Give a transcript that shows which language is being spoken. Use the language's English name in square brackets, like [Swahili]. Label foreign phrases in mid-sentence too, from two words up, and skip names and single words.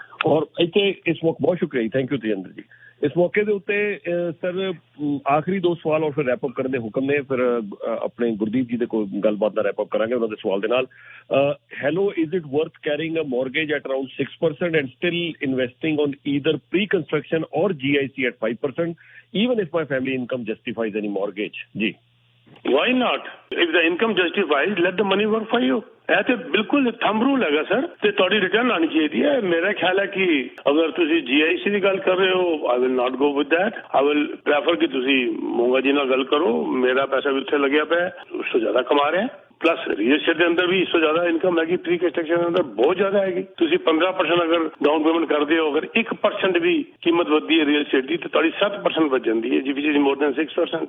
[Punjabi] ਔਰ ਇੱਥੇ ਇਸ ਵਕਤ ਬਹੁਤ ਸ਼ੁਕਰੀਆ ਜੀ, [English] thank you [Punjabi] ਤੇਜਿੰਦਰ ਜੀ। ਇਸ ਮੌਕੇ ਦੇ ਉੱਤੇ ਸਰ ਆਖਰੀ 2 ਸਵਾਲ ਔਰ ਫਿਰ [English] wrap up [Punjabi] ਕਰਨ ਦੇ ਹੁਕਮ ਨੇ। ਫਿਰ ਆਪਣੇ ਗੁਰਦੀਪ ਜੀ ਦੇ ਕੋਲ ਗੱਲਬਾਤ ਦਾ [English] wrap up [Punjabi] ਕਰਾਂਗੇ ਉਹਨਾਂ ਦੇ ਸਵਾਲ ਦੇ ਨਾਲ। [English] Hello, is it worth carrying a mortgage at around 6% and still investing on either pre construction or GIC at 5% even if my family income justifies any mortgage? ਜੀ Why not? If the income justifies, let the money work for you. [Punjabi] ਇਹ ਤੇ ਬਿਲਕੁਲ [English] thumb rule [Punjabi] ਹੈਗਾ ਸਰ ਤੇ ਤੁਹਾਡੀ ਰਿਟਰਨ ਆਣੀ ਚਾਹੀਦੀ ਹੈ। ਮੇਰਾ ਖਿਆਲ ਹੈ ਕਿ ਅਗਰ ਤੁਸੀਂ GIC ਦੀ ਗੱਲ ਕਰ ਰਹੇ ਹੋ [English] I will not go with that. I will prefer [Punjabi] ਕਿ ਤੁਸੀਂ ਮੋਂਗਾ ਜੀ ਨਾਲ ਗੱਲ ਕਰੋ। ਮੇਰਾ ਪੈਸਾ ਵੀ ਉੱਥੇ ਲੱਗਿਆ ਪਿਆ, ਉਸ ਤੋਂ ਜ਼ਿਆਦਾ ਕਮਾ ਰਿਹਾ। [English] plus real estate [Punjabi] ਦੇ ਅੰਦਰ ਵੀ ਇਸ ਤੋਂ ਜ਼ਿਆਦਾ ਇਨਕਮ ਹੈਗੀ, [English] pre construction [Punjabi] ਦੇ ਅੰਦਰ ਬਹੁਤ ਜ਼ਿਆਦਾ ਹੈਗੀ। ਤੁਸੀਂ 15% ਅਗਰ [English] down payment [Punjabi] ਕਰਦੇ ਹੋ, ਅਗਰ 1% ਵੀ ਕੀਮਤ ਵੱਧਦੀ ਹੈ [English] real estate [Punjabi] ਦੀ ਤਾਂ ਤੁਹਾਡੀ 7% ਵੱਧ ਜਾਂਦੀ ਹੈ ਜੀ, [English] which is more than 6%.